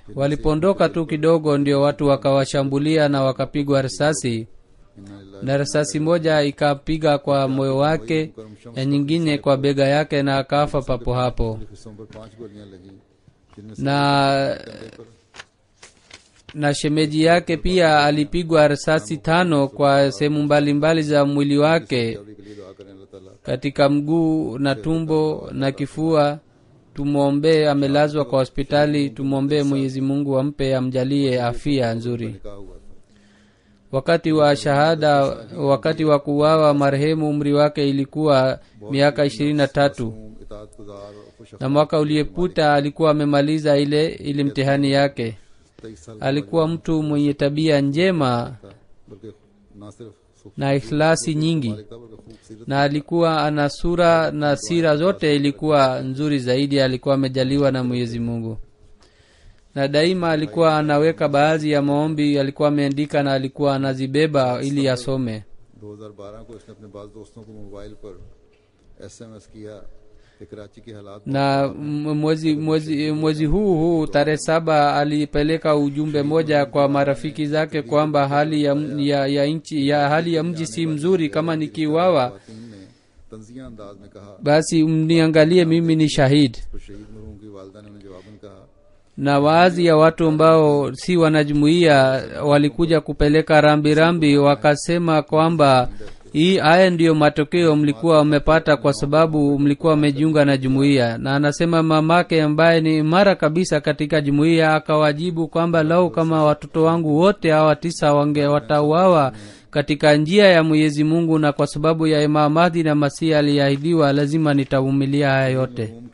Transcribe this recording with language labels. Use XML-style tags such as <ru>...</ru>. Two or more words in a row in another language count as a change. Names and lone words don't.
<sw>Walipoondoka tu kidogo, ndio watu wakawashambulia na wakapigwa risasi, na risasi moja ikapiga kwa moyo wake na nyingine kwa bega yake, na akafa papo hapo.</sw> <ur>حصوں پر 5 گولیاں لگی، جن میں سے</ur> <sw>na shemeji yake pia alipigwa risasi 5 kwa sehemu mbalimbali za mwili wake,</sw> <ur>کے لیے دعا کریں اللہ تعالیٰ</ur> <sw>katika mguu na tumbo na kifua. Tumwombee, amelazwa kwa hospitali. Tumwombee Mwenyezi Mungu ampe, amjalie afya nzuri.</sw> <ur>نکاح ہوا تھا.</ur> <sw>Wakati wa shahada, wakati wa kuuawa marehemu, umri wake ilikuwa miaka 23,</sw> <ur>اطاعت گزار اور خوش</ur> <sw>na mwaka uliopita alikuwa amemaliza ile mtihani yake.</sw> <ur>23 साल</ur> <sw>Alikuwa mtu mwenye tabia njema</sw> <ur>تھا، بلکہ نہ صرف</ur> <sw>na ikhlasi nyingi,</sw> <ur>بلکہ خوبصورت</ur> <sw>na alikuwa ana sura na sira zote ilikuwa nzuri zaidi. Alikuwa amejaliwa na Mwenyezi Mungu, na daima alikuwa anaweka baadhi ya maombi alikuwa ameandika na alikuwa anazibeba ili asome.</sw> <ur>2012 کو اس نے اپنے بعض دوستوں کو موبائل پر SMS کیا کہ کراچی کے حالات</ur> <sw>Na mwezi huu tarehe 7 alipeleka ujumbe moja kwa marafiki zake kwamba hali ya mji si mzuri. Kama nikiuawa</sw> <ur>خاتون نے طنزیہ انداز میں کہا</ur> <sw>basi mniangalie, mimi ni shahid.</sw> <ur>تو شہید مرحوم کی والدہ نے انہیں جواباً کہا</ur> <sw>na baadhi ya watu ambao si wanajumuia walikuja kupeleka rambirambi, wakasema kwamba hii haya ndiyo matokeo mlikuwa mmepata kwa sababu mlikuwa mmejiunga na jumuiya. Na anasema mamake ambaye ni imara kabisa katika jumuiya akawajibu kwamba lau kama watoto wangu wote hawa 9 watauawa katika njia ya Mwenyezi Mungu na kwa sababu ya Imam Mahdi na Masihi aliahidiwa, lazima nitavumilia haya yote.</sw>